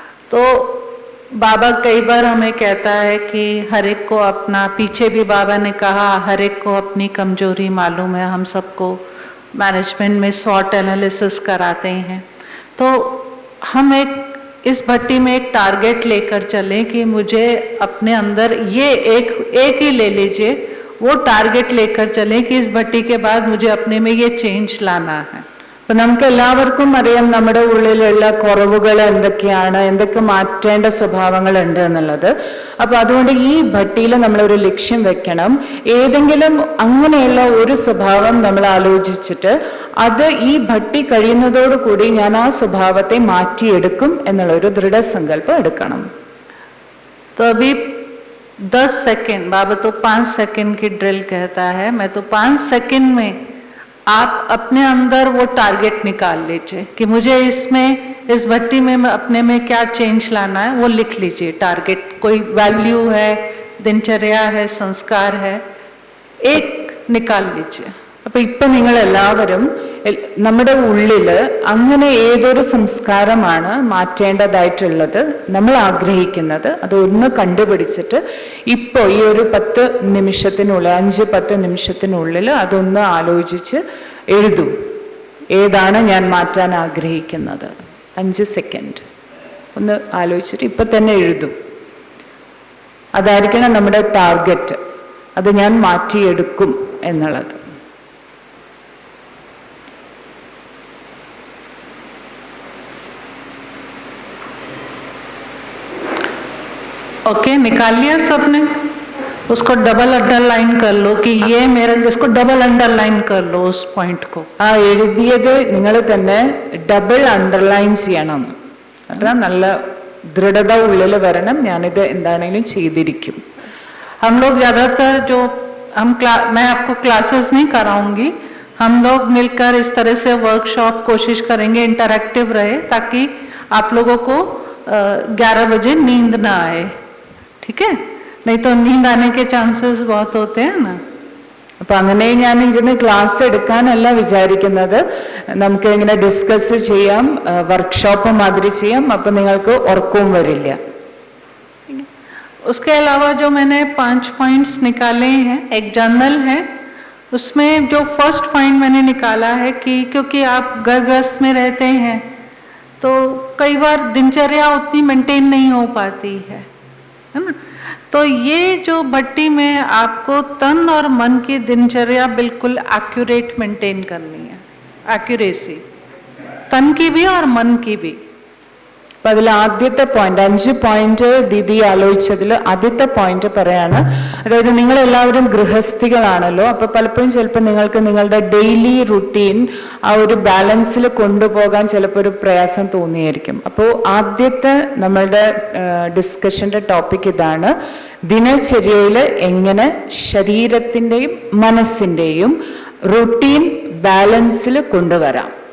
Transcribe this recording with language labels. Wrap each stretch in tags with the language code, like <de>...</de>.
<hi>तो बाबा कई बार हमें कहता है कि हर एक को अपना, पीछे भी बाबा ने कहा हर एक को अपनी कमजोरी मालूम है. हम सबको मैनेजमेंट में SWOT एनालिसिस कराते हैं. तो हम एक इस भट्टी में एक टारगेट लेकर चलें कि मुझे अपने अंदर ये एक ही ले लीजिए, वो टारगेट लेकर चलें कि इस भट्टी के बाद मुझे अपने में ये चेंज लाना है.</hi> <ml>അപ്പൊ നമുക്ക് എല്ലാവർക്കും അറിയാം നമ്മുടെ ഉള്ളിലുള്ള കുറവുകൾ എന്തൊക്കെയാണ്, എന്തൊക്കെ മാറ്റേണ്ട സ്വഭാവങ്ങളുണ്ട് എന്നുള്ളത്. അപ്പൊ അതുകൊണ്ട് ഈ ഭട്ടിയിൽ നമ്മളൊരു ലക്ഷ്യം വെക്കണം. ഏതെങ്കിലും അങ്ങനെയുള്ള ഒരു സ്വഭാവം നമ്മൾ ആലോചിച്ചിട്ട് അത് ഈ ഭട്ടി കഴിയുന്നതോടുകൂടി ഞാൻ ആ സ്വഭാവത്തെ മാറ്റിയെടുക്കും എന്നുള്ള ഒരു ദൃഢസങ്കല്പം എടുക്കണം.</ml> <hi>तो अभी 10 सेकेंड, बाबा तो 5 सेकेंड की ड्रिल कहता है, मैं तो 5 सेकेंड में आप अपने अंदर वो टारगेट निकाल लीजिए कि मुझे इसमें, इस भट्टी में अपने में क्या चेंज लाना है, वो लिख लीजिए. टारगेट कोई वैल्यू है, दिनचर्या है, संस्कार है, एक निकाल लीजिए.</hi> <ml>അപ്പൊ ഇപ്പൊ നിങ്ങൾ എല്ലാവരും നമ്മുടെ ഉള്ളില് അങ്ങനെ ഏതൊരു സംസ്കാരമാണ് മാറ്റേണ്ടതായിട്ടുള്ളത് നമ്മൾ ആഗ്രഹിക്കുന്നത്, അതൊന്ന് കണ്ടുപിടിച്ചിട്ട് ഇപ്പോ ഈ ഒരു 10 നിമിഷത്തിനുള്ളിൽ, 5-10 നിമിഷത്തിനുള്ളിൽ അതൊന്ന് ആലോചിച്ച് എഴുതൂ. ഏതാണ് ഞാൻ മാറ്റാൻ ആഗ്രഹിക്കുന്നത്? 5 സെക്കൻഡ് ഒന്ന് ആലോചിച്ചിട്ട് ഇപ്പൊ തന്നെ എഴുതൂ. അതായിരിക്കണം നമ്മുടെ ടാർഗറ്റ്, അത് ഞാൻ മാറ്റിയെടുക്കും എന്നുള്ളത്.</ml> <hi>ओके, निकाल लिया सबने? उसको डबल अंडरलाइन कर लो कि ये मेरा, इसको डबल अंडरलाइन कर लो उस पॉइंट को.</hi> <ml>ആ എഴുതിയത് നിങ്ങൾ തന്നെ ഡബിൾ അണ്ടർലൈൻ ചെയ്യണം. അതാണ് നല്ല ദൃഢത ഉള്ളിൽ വരണം, ഞാനിത് എന്താണെങ്കിലും ചെയ്തിരിക്കും.</ml> <hi>हम लोग ज़्यादातर जो मैं आपको क्लासेस नहीं कराऊंगी, हम लोग मिलकर इस तरह से वर्कशॉप कोशिश करेंगे इंटरैक्टिव रहे, ताकि आप लोगों को 11 बजे नींद ना आए. ठीक है? नहीं तो नींद आने के चांसेस बहुत होते हैं ना.</hi> <ml>അപ്പൊ അങ്ങനെ ഞാൻ ഇരുന്ന് ക്ലാസ് എടുക്കാനല്ല വിചാരിക്കുന്നത്, നമുക്ക് ഇങ്ങനെ ഡിസ്കസ് ചെയ്യാം, വർക്ക്ഷോപ്പ് മാതിരി ചെയ്യാം. അപ്പൊ നിങ്ങൾക്ക് ഉറക്കവും വരില്ല.</ml> <hi>उसके अलावा जो मैंने 5 पॉइंट्स निकाले हैं, एक जर्नल है, उसमें जो फर्स्ट पॉइंट मैंने निकाला है कि क्योंकि आप घर गृहस्थ में रहते हैं तो कई बार दिनचर्या उतनी मेंटेन नहीं हो पाती है ना. तो ये जो भट्टी में आपको तन और मन की दिनचर्या बिल्कुल एक्यूरेट मेंटेन करनी है, एक्यूरेसी तन की भी और मन की भी.</hi> <ml>അപ്പൊ അതിൽ ആദ്യത്തെ പോയിന്റ്, 5 പോയിന്റ് ദീദി ആലോചിച്ചതിൽ ആദ്യത്തെ പോയിന്റ് പറയാണ്. അതായത് നിങ്ങൾ എല്ലാവരും ഗൃഹസ്ഥികളാണല്ലോ, അപ്പൊ പലപ്പോഴും ചിലപ്പോൾ നിങ്ങൾക്ക് നിങ്ങളുടെ ഡെയിലി റുട്ടീൻ ആ ഒരു ബാലൻസിൽ കൊണ്ടുപോകാൻ ചിലപ്പോൾ ഒരു പ്രയാസം തോന്നിയായിരിക്കും. അപ്പോൾ ആദ്യത്തെ നമ്മളുടെ ഡിസ്കഷന്റെ ടോപ്പിക് ഇതാണ്, ദിനചര്യയിൽ എങ്ങനെ ശരീരത്തിൻ്റെയും മനസ്സിൻ്റെയും റുട്ടീൻ ബാലൻസിൽ കൊണ്ടുവരാം.</ml>